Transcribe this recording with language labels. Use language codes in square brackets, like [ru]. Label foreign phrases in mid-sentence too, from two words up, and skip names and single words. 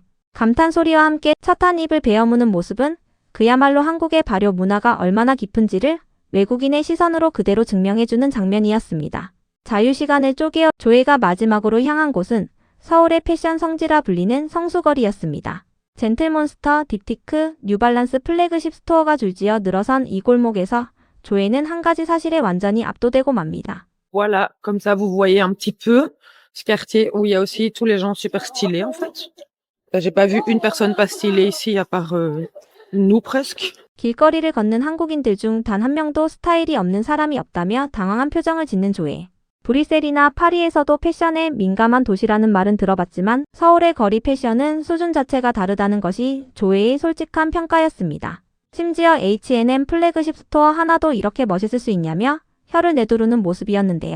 [ko] 감탄 소리와 함께 첫 한 입을 베어무는 모습은 그야말로 한국의 발효 문화가 얼마나 깊은지를 외국인의 시선으로 그대로 증명해주는 장면이었습니다. 자유시간을 쪼개어 조회가 마지막으로 향한 곳은 서울의 패션 성지라 불리는 성수거리였습니다. 젠틀몬스터, 딥티크, 뉴발란스 플래그십 스토어가 줄지어 늘어선 이 골목에서 조회는 한 가지 사실에 완전히 압도되고 맙니다. [fr] Voilà, comme ça vous voyez un petit peu ce quartier où il y a aussi tous les gens super stylés en fait. J'ai pas vu une personne pas stylée ici à part nous presque. [ko] 길거리를 걷는 한국인들 중 단 한 명도 스타일이 없는 사람이 없다며 당황한 표정을 짓는 조회. 브뤼셀이나 파리에서도 패션에 민감한 도시라는 말은 들어봤지만 서울의 거리 패션은 수준 자체가 다르다는 것이 조회의 솔직한 평가였습니다. 심지어 H&M 플래그십 스토어 하나도 이렇게 멋있을 수 있냐며 혀를 내두르는 모습이었는데요.